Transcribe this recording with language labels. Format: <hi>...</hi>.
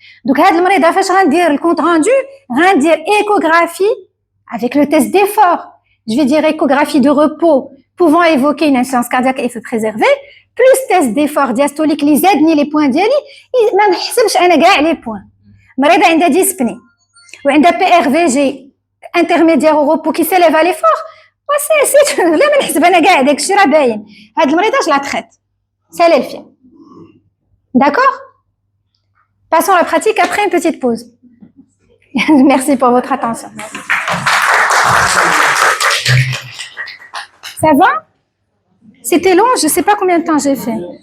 <fr>Donc,</fr> <ar>هاد المريضة فاش غندير</ar> <fr>le compte rendu, غندير échographie avec le test d'effort. Je vais dire échographie de repos pouvant évoquer une insuffisance cardiaque à effet préservé, plus test d'effort diastolique اللي زادني les points ديالي,</fr> <ar>ما نحسبش انا كاع</ar> <fr>les points.</fr> <ar>مريضة عندها dyspnée وعندها PRVG</ar> <fr>intermédiaire au repos qui s'élève à l'effort,</fr> <ar>c'est لا ما نحسب انا كاع داك الشيء راه باين. هاد المريضة</ar> <fr>je la traite. C'est l'elfien. D'accord? Passons à la pratique après une petite pause. Merci pour votre attention. Ça va? C'était long, je ne sais pas combien de temps j'ai fait.</fr>